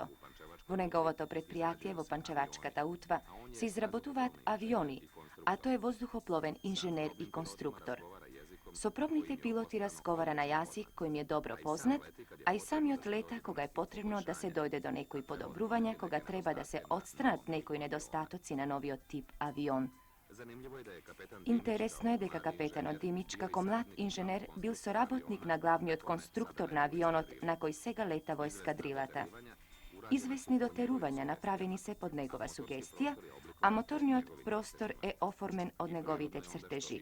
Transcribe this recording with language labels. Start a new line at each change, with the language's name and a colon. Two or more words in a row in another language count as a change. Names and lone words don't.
Macedonian: Во неговото предпријатие во Панчевачката утва се изработуваат авиони, а тој е воздухопловен инженер и конструктор. Со пробните пилоти разговара на јазик кој ми е добро познат, а и самиот лета кога е потребно да се дојде до некои подобрувања, кога треба да се отстранат некои недостатоци на новиот тип авион.
Serbian: Zanimljivo je da je kapetan Interesno je
Macedonian: дека капетанот Димич, како млад инженер, бил соработник на главниот конструктор на авионот на кој сега лета во ескадрилата. Извесни дотерувања направени се под негова сугестија, а моторниот простор е оформен од неговите цртежи.